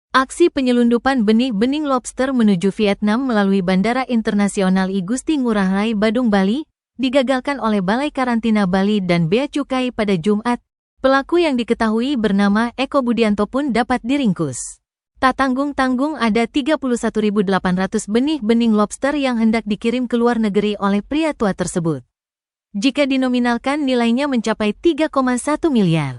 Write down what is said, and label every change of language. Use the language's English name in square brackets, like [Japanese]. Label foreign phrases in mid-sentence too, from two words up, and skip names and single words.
[Indonesian] Aksi penyelundupan benih-benih lobster menuju Vietnam melalui Bandara Internasional I Gusti Ngurah Rai Badung, Bali, digagalkan oleh Balai Karantina Bali dan Bea Cukai pada Jumat. Pelaku yang diketahui bernama Eko Budianto pun dapat diringkus. Tak tanggung-tanggung ada 31.800 benih-benih lobster yang hendak dikirim ke luar negeri oleh pria tua tersebut. Jika dinominalkan nilainya mencapai 3,1 miliar.